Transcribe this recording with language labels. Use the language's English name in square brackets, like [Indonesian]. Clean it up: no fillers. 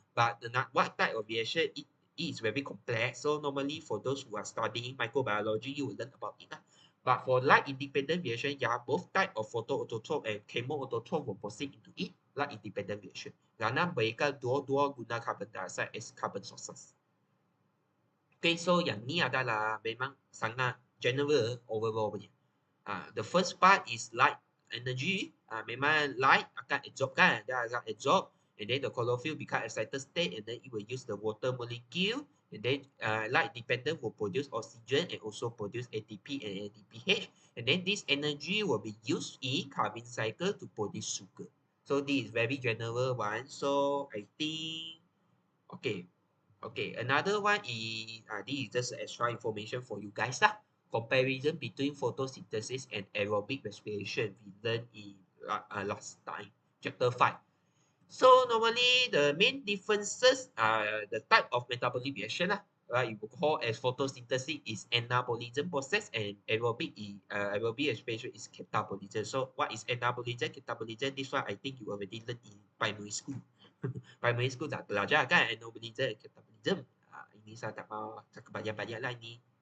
[English] But what type of reaction it is very complex. So normally for those who are studying microbiology, you will learn about it lah. But for light independent reaction, yeah, both type of photoautotroph and chemoautotroph will proceed into it, light independent reaction. [Malay] Kerana mereka dua-dua guna carbon dioxide [English] as carbon sources. [Malay] Okay, so yang ni adalah memang sangat general overall punya. [English] The first part is light energy. [Malay] Memang light akan absorb [English] kan, dia akan absorb, and then the chlorophyll become excited state, and then it will use the water molecule, and then light dependent will produce oxygen and also produce ATP and ADPH, and then this energy will be used in carbon cycle to produce sugar. So this is very general one. So I think okay, another one is this is just extra information for you guys lah. Comparison between photosynthesis and aerobic respiration we learned in last time, chapter 5. So normally the main differences are the type of metabolic reaction lah. You will call as photosynthesis is anabolism process and aerobic respiration is catabolism. So what is anabolism, catabolism? This one I think you already learned in primary school. [Malay] Primary school dah belajar kan anabolism, catabolism. Ini saya tak mahu cakap banyak-banyak lah ini.